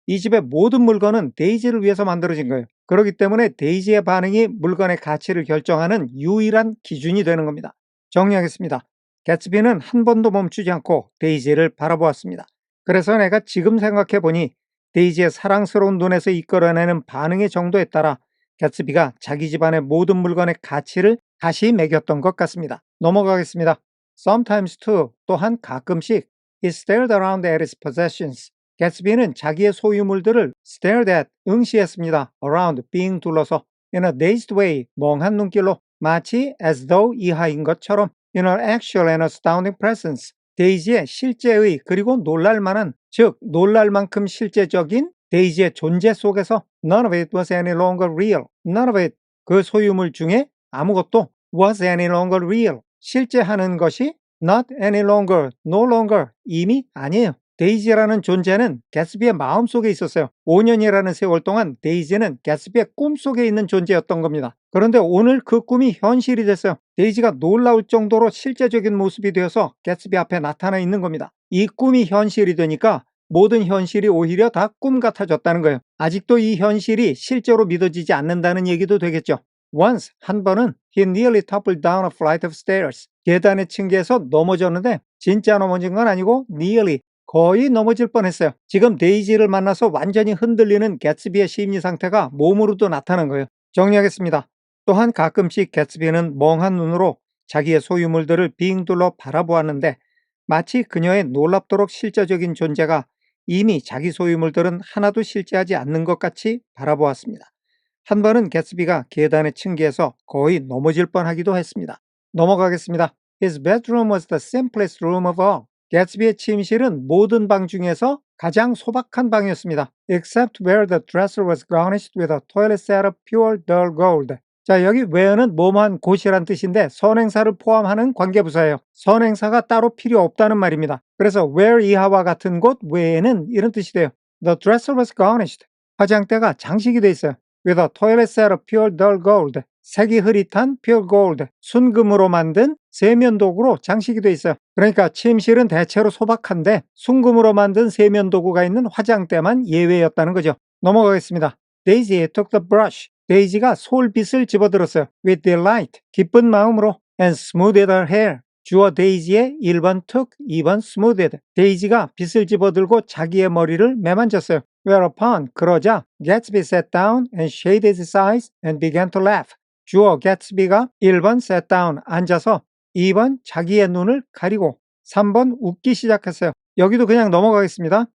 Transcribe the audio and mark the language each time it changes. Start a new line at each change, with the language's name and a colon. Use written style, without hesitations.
Korean: 이 집의 모든 물건은 데이지를 위해서 만들어진 거예요. 그렇기 때문에 데이지의 반응이 물건의 가치를 결정하는 유일한 기준이 되는 겁니다. 정리하겠습니다. 개츠비는 한 번도 멈추지 않고 데이지를 바라보았습니다. 그래서 내가 지금 생각해 보니 데이지의 사랑스러운 눈에서 이끌어내는 반응의 정도에 따라 개츠비가 자기 집안의 모든 물건의 가치를 다시 매겼던 것 같습니다. 넘어가겠습니다.
English: Sometimes too,
Korean: 또한 가끔씩
English: he stared around at his possessions.
Korean: 개츠비는 자기의 소유물들을 stared at, 응시했습니다.
English: around,
Korean: 빙 둘러서
English: in a dazed way,
Korean: 멍한 눈길로 마치
English: as though
Korean: 이하인 것처럼
English: in her actual and astounding presence.
Korean: 데이지의 실제의 그리고 놀랄만한, 즉 놀랄 만큼 실제적인 데이지의 존재 속에서
English: none of it was any longer real. None of it,
Korean: 그 소유물 중에 아무것도
English: was any longer real.
Korean: 실제 하는 것이 not any longer, no longer, 이미 아니에요. 데이지라는 존재는 개츠비의 마음속에 있었어요. 5년이라는 세월 동안 데이지는 개츠비의 꿈속에 있는 존재였던 겁니다. 그런데 오늘 그 꿈이 현실이 됐어요. 데이지가 놀라울 정도로 실제적인 모습이 되어서 개츠비 앞에 나타나 있는 겁니다. 이 꿈이 현실이 되니까 모든 현실이 오히려 다 꿈 같아졌다는 거예요. 아직도 이 현실이 실제로 믿어지지 않는다는 얘기도 되겠죠.
English: Once,
Korean: 한 번은
English: he nearly toppled down a flight of stairs.
Korean: 계단의 층계에서 넘어졌는데 진짜 넘어진 건 아니고 nearly, 거의 넘어질 뻔했어요. 지금 데이지를 만나서 완전히 흔들리는 개츠비의 심리 상태가 몸으로도 나타난 거예요. 정리하겠습니다. 또한 가끔씩 개츠비는 멍한 눈으로 자기의 소유물들을 빙 둘러 바라보았는데 마치 그녀의 놀랍도록 실제적인 존재가 이미 자기 소유물들은 하나도 실제하지 않는 것 같이 바라보았습니다. 한 번은 개츠비가 계단의 층계에서 거의 넘어질 뻔하기도 했습니다. 넘어가겠습니다.
English: His bedroom was the simplest room of all.
Korean: 개츠비의 침실은 모든 방 중에서 가장 소박한 방이었습니다.
English: Except where the dresser was garnished with a toilet set of pure dull gold.
Korean: 자, 여기 where는 뭐뭐한 곳이란 뜻인데 선행사를 포함하는 관계부사예요. 선행사가 따로 필요 없다는 말입니다. 그래서 where 이하와 같은 곳 외에는 이런 뜻이 돼요.
English: The dresser was garnished.
Korean: 화장대가 장식이 돼 있어요.
English: with a toilet set of pure dull gold.
Korean: 색이 흐릿한 pure gold, 순금으로 만든 세면도구로 장식이 돼 있어요. 그러니까 침실은 대체로 소박한데 순금으로 만든 세면도구가 있는 화장대만 예외였다는 거죠. 넘어가겠습니다.
English: Daisy took the brush.
Korean: 데이지가 솔빗을 집어들었어요.
English: with delight,
Korean: 기쁜 마음으로
English: and smoothed her hair.
Korean: 주어 데이지의 1번 took, 2번 smoothed. 데이지가 빗을 집어들고 자기의 머리를 매만졌어요.
English: Whereupon,
Korean: 그러자
English: Gatsby sat down and shaded his eyes and began to laugh.
Korean: 주어 개츠비가 1번 sat down, 앉아서 2번 자기의 눈을 가리고 3번 웃기 시작했어요. 여기도 그냥 넘어가겠습니다.